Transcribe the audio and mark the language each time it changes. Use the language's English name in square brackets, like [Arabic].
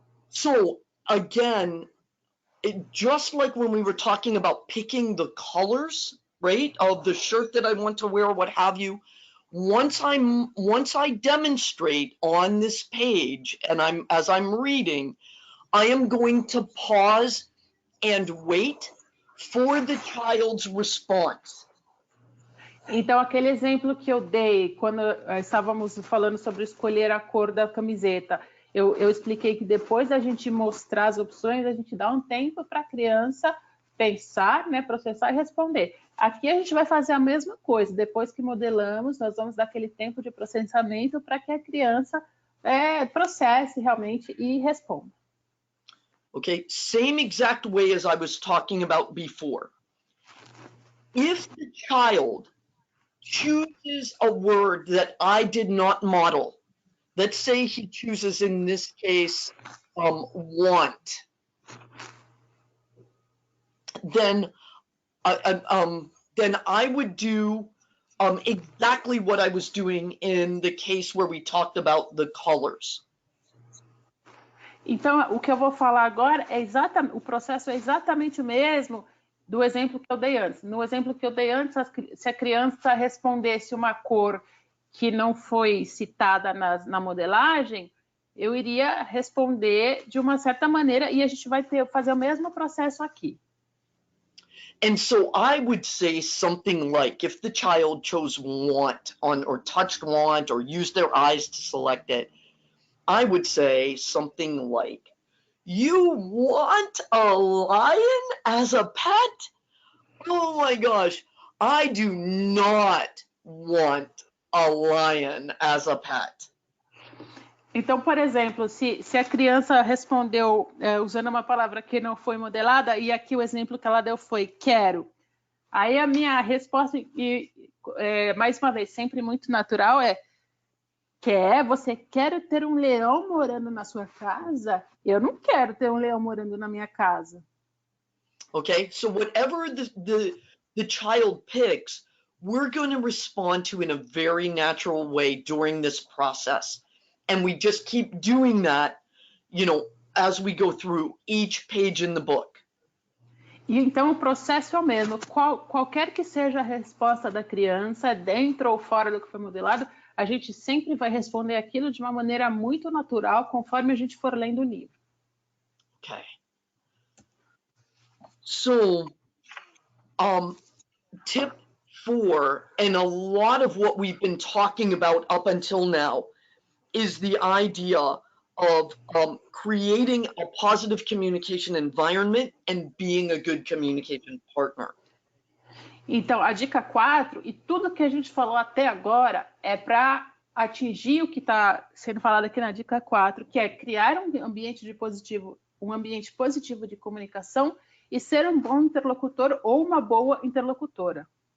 [English] So again, just like when we were talking about picking the colors, right, of the shirt that I want to wear or what have you, once I demonstrate on this page and as I'm reading, I am going to pause and wait for the child's response. [Portuguese] Então, aquele exemplo que eu dei quando estávamos falando sobre escolher a cor da camiseta, eu expliquei que depois da gente mostrar as opções, a gente dá um tempo para a criança pensar, né, processar e responder. Aqui a gente vai fazer a mesma coisa. Depois que modelamos, nós vamos dar aquele tempo de processamento para que a criança processe realmente e responda. [English] Okay, same exact way as I was talking about before. If the child chooses a word that I did not model, let's say he chooses in this case want, then I would do exactly what I was doing in the case where we talked about the colors. [Portuguese] Então, o que eu vou falar agora o processo é exatamente o mesmo do exemplo que eu dei antes. No exemplo que eu dei antes, se a criança respondesse uma cor que não foi citada na modelagem, eu iria responder de uma certa maneira e a gente vai fazer o mesmo processo aqui. [English] And so I would say something like, if the child chose want or touched want or used their eyes to select it, I would say something like, you want a lion as a pet? Oh my gosh, I do not want a lion as a pet. [Portuguese] Então, por exemplo, se a criança respondeu usando uma palavra que não foi modelada, e aqui o exemplo que ela deu foi quero. Aí a minha resposta, mais uma vez, sempre muito natural, você quer ter um leão morando na sua casa? Eu não quero ter um leão morando na minha casa. [English] Okay, so whatever the child picks, we're going to respond to in a very natural way during this process. And we just keep doing that, you know, as we go through each page in the book. [Portuguese] E então o processo é o mesmo. Qualquer que seja a resposta da criança, dentro ou fora do que foi modelado, a gente sempre vai responder aquilo de uma maneira muito natural, conforme a gente for lendo o livro. [English] Okay. So, tip 4, and a lot of what we've been talking about up until now, is the idea of creating a positive communication environment and being a good communication partner. [Portuguese] Então, a dica 4, e tudo que a gente falou até agora, é para atingir o que está sendo falado aqui na dica 4, que é criar um ambiente positivo de comunicação e ser um bom interlocutor ou uma boa interlocutora.